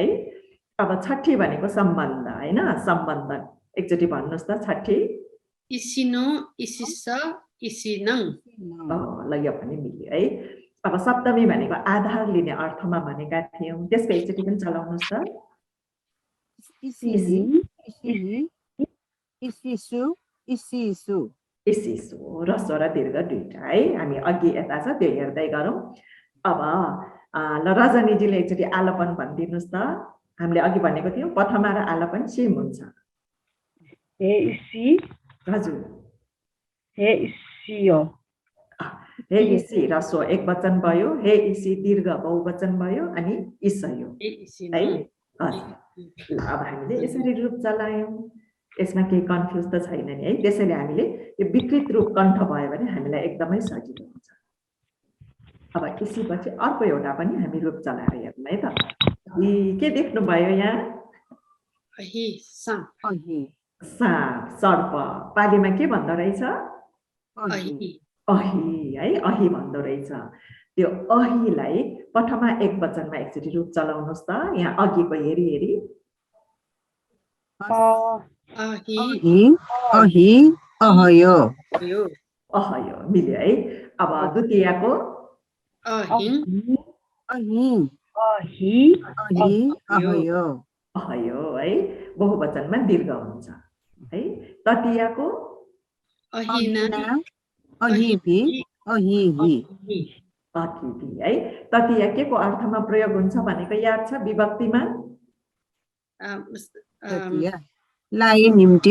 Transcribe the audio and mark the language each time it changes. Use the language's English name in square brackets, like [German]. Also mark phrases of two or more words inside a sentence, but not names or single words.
[Nepali] अब छठी भनेको सम्बन्ध हैन, सम्बन्ध एकचोटि भन्नुस् त छठी। [Pali] इसिनो इसिस इसिनङ [Nepali] ल यो पनि मिल्यो है। अब सप्तमी भनेको आधार लिने अर्थमा भनेका थियौं, त्यसको एकचोटि पनि चलाउनुस् त। [Pali] इसिही इसिही इसिसु इसिसु [Nepali] इसिसु ह्रस्व र दीर्घ दुईटा है। हामी अघि यता छ त्यो हेर्दै गरौँ। अब ल रजनीजीले एकचोटि आलापन भनिदिनुस् त। हामीले अघि भनेको थियौं प्रथमा र आलापन सेम हुन्छ। [Pali] हे इसी [Nepali] हजुर [Pali] हे इसियो [Nepali] हे इसी ह्रस्व एक वचन भयो, हे इसी दीर्घ बहुवचन भयो अनि इसयो है। हजुर ल अब हामीले यसरी रूप चलायौं, यसमा केही कन्फ्युज त छैन नि है। त्यसैले हामीले यो विकृत रूप कण्ठ भयो भने हामीलाई एकदमै सजिलो हुन्छ। अब इसीपछि अर्को एउटा पनि हामी रूप चलाएर हेर्छौँ है त। के देख्नु भयो यहाँ? [Pali] अहि साम अहि [Nepali] साप सर्प पालीमा के भन्दो रहेछ? [Pali] अहि [Nepali] अहि है, अहि भन्दो रहेछ। त्यो अहिलाई प्रथमा एक वचनमा एकचोटि रूप चलाउनुस् त। यहाँ अघिको हेरी हेरी [Pali] अहि अहि अहि अहयो [Nepali] यो अहयो मिल्यो है। अब द्वितीयको [Pali] अहिङ अहि अहि अहि अहयो [Nepali] अहयो है, बहुवचनमा दीर्घ हुन्छ है। तृतीयको [Pali] अहिना अहिना अहिभि अहिहि [Nepali] अतिथि है। तृतीय के को अर्थमा प्रयोग हुन्छ भनेको याद छ? विभक्तिमा तृतीय लाई निम्ति